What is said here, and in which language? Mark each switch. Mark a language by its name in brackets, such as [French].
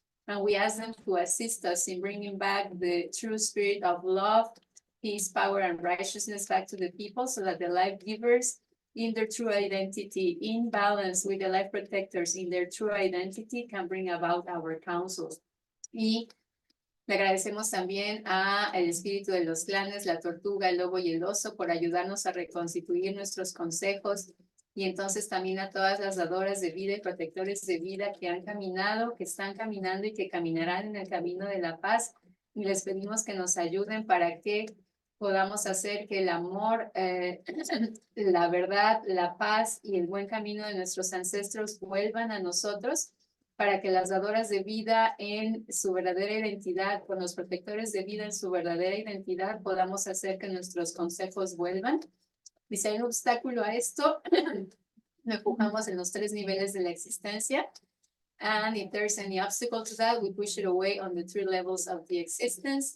[English] And we ask them to assist us in bringing back the true spirit of love, peace, power, and righteousness back to the people, so that the life givers in their true identity, in balance with the life protectors in their true identity, can bring about our councils. [Spanish] Y le agradecemos también al espíritu de los clanes, la tortuga, el lobo y el oso, por ayudarnos a reconstituir nuestros consejos, y entonces también a todas las dadoras de vida y protectores de vida que han caminado, que están caminando y que caminarán en el camino de la paz, y les pedimos que nos ayuden para que podamos hacer que el amor, la verdad, la paz y el buen camino de nuestros ancestros vuelvan a nosotros, para que las dadoras de vida en su verdadera identidad, con los protectores de vida en su verdadera identidad, podamos hacer que nuestros consejos vuelvan. Y si hay un obstáculo a esto, lo empujamos en los 3 niveles de la existencia. [English] And if there's any obstacle to that, we push it away on the 3 levels of the existence.